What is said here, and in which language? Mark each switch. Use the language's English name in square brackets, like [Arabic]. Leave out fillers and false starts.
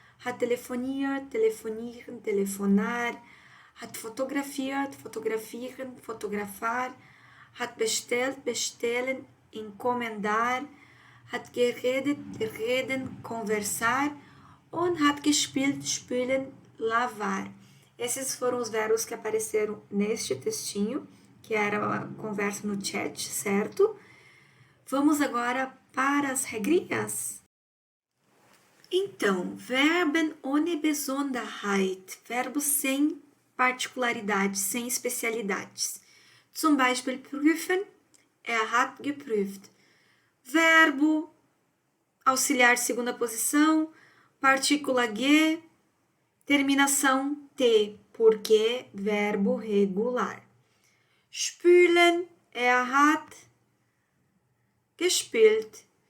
[German] Hat telefoniert, telefonieren, telefonar. Hat fotografiert, fotografieren, fotografar. Hat bestellt, bestellen, encomendar. Hat geredet, reden, conversar. Und hat gespielt, spielen, lavar. [Portuguese] Esses foram os verbos que apareceram neste textinho, que era a conversa no chat, certo? Vamos agora para as regrinhas. Então, [German] Verben ohne Besonderheit, [Portuguese] verbos sem particularidades, sem especialidades. [German] Zum Beispiel prüfen, hat geprüft. [Portuguese] Verbo, auxiliar segunda posição, partícula ge, terminação T, porque verbo regular. [German] Spülen, hat gespielt.